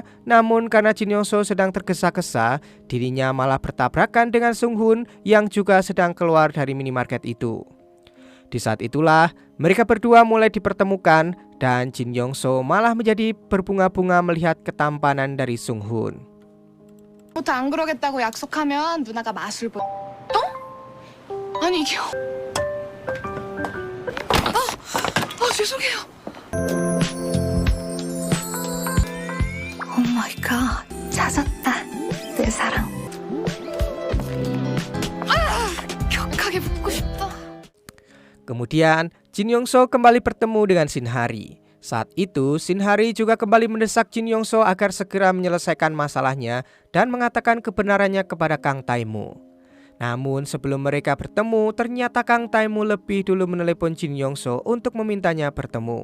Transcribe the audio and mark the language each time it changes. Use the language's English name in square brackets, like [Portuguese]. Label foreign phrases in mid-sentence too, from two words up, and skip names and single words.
[Indonesian] Namun karena Jin Yong-so sedang tergesa-gesa, dirinya malah bertabrakan dengan Sung-hun yang juga sedang keluar dari minimarket itu. Di saat itulah, mereka berdua mulai dipertemukan dan Jin Yong-so malah menjadi berbunga-bunga melihat ketampanan dari Sung-hun. [Korean] 부터 안 그러겠다고 약속하면 누나가 맛을 보. 어? 아니 이게. 죄송해요. [English] Oh my god, 찾았다. [Korean] 내 사랑. 격하게 붙고 싶다. [Indonesian] Kemudian, Jin Yong-so kembali bertemu dengan Shin Hari. Saat itu, Shin Hari juga kembali mendesak Jin Yong-so agar segera menyelesaikan masalahnya dan mengatakan kebenarannya kepada Kang Taimu. Namun sebelum mereka bertemu, ternyata Kang Tae-mu lebih dulu menelepon Jin Yong-so untuk memintanya bertemu.